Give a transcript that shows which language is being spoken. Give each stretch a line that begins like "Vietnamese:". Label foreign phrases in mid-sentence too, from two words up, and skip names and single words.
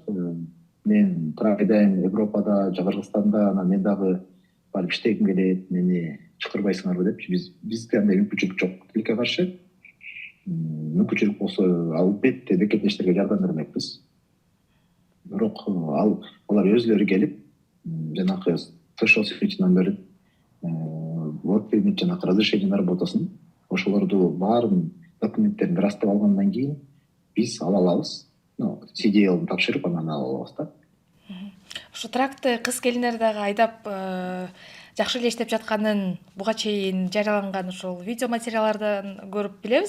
Kyrgyz: Мен трак айдайм Европада, Кыргызстанда, анан мен дагы барып иштегим келет, мени чакырбайсыңарбы депчи. Бизде андай мүмкүнчүлүк жок. Тилекке каршы мүмкүнчүлүк болсо албетте мекендештерге жардам бермекпиз. Бирок алар өзүлөрү келип, жанакы
English: social security
Kyrgyz: номерин,
English: work permit
Kyrgyz: жана
Russian: разрешение на работасын,
Kyrgyz: ошолорду баарын документтерин ырастап алгандан кийин биз ала алабыз. CDL тапшырып анан ала алабыз да. Ошо тракты кыз келиндер дагы айдап жакшы эле иштеп жатканын буга чейин жарыяланган ошол видео материалдардан көрүп билебиз.